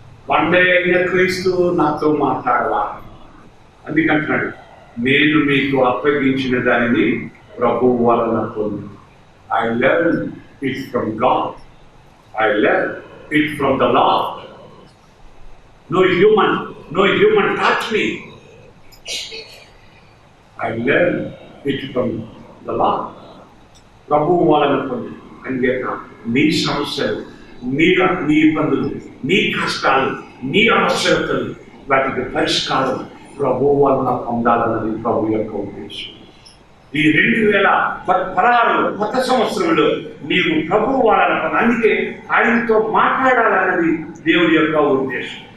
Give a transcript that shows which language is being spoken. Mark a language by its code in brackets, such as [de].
[te] వండే క్రీస్తు నాతో మాట్లాడవా? అందుకంటున్నాడు, నేను మీకు అప్పగించిన దానిని ప్రభువు వలన పొంది. [en] I learned it from God. I learned it from the Lord. No human taught me. I learned it from the Lord. [te] ప్రభువు వలన పొంది. అంతేక నీ సమస్యలు, నీ ఇబ్బందులు, నీ కష్టాలు, నీ అవసరతలు, వాటికి పరిష్కారం ప్రభువు వలన పొందాలన్నది ప్రభు యొక్క ఉద్దేశం. ఈ 2016 కొత్త సంవత్సరంలో నీవు ప్రభువు వలన, అందుకే ఆయనతో మాట్లాడాలన్నది దేవుడి యొక్క ఉద్దేశం.